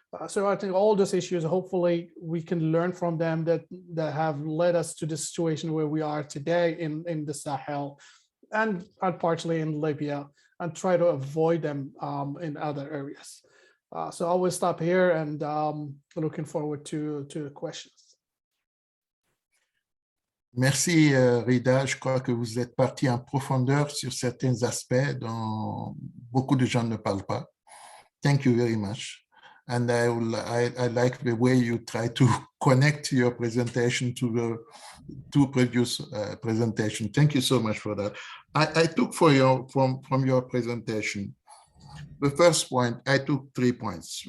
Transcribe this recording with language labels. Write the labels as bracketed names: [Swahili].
[English] So I think all those issues, hopefully we can learn from them that have led us to the situation where we are today in the Sahel and partially in Libya. and try to avoid them in other areas. So I will stop here and looking forward to the questions. [French] Merci, Rida. Je crois que vous êtes parti en profondeur sur certains aspects dont beaucoup de gens ne parlent pas. [English] Thank you very much. And I like the way you try to connect your presentation to the two previous presentation. Thank you so much for that. I took from your presentation, the first point, I took 3 points.